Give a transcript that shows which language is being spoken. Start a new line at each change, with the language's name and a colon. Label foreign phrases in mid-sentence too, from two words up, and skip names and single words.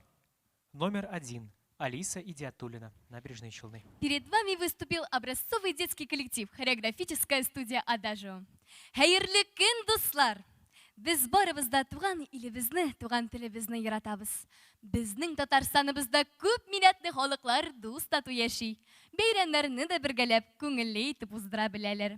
Russian: Номер 1. Алиса Идиатуллина, Набережные Челны. Перед вами выступил образцовый детский коллектив, хореографическая студия «Адажио».
Tatar: Хәерле көн, дуслар! Без барыбызда туган илебезне, туган телебезне яратабыз. Безнең Татарстаныбызда күп милләтле халыклар дус тату яши. Бәйрәмнәрне дә бергәләп, күңелле итеп уздыра беләләр.